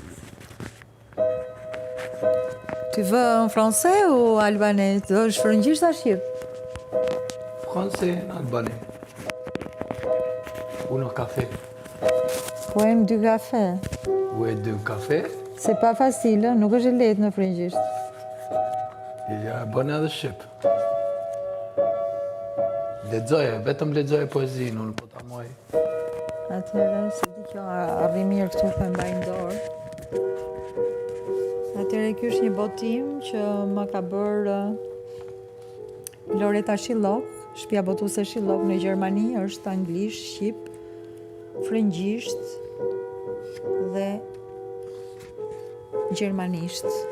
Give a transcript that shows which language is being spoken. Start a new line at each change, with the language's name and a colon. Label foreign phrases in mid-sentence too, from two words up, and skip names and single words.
French: Tu veux en français ou albanais?
Albanian: Do shfrëngjisht a shqip?
French: Français, albanais.
Spanish: Uno café.
Albanian: Poem dy kafe.
French: Ou deux cafés. C'est pas facile,
Albanian: nuk është e lehtë në frëngjisht. Ja, bën edhe shqip. Lexoje, vetëm lexoje poezinë, unë po ta moj. Atëherë, se di kjo arri mirë këtu për mbaj në dorë. Atëherë, ky është një botim që më ka bërë Loreta Shillok, shtëpia botuese Shillok në Gjermani, është anglisht, shqip, frëngjisht dhe gjermanisht.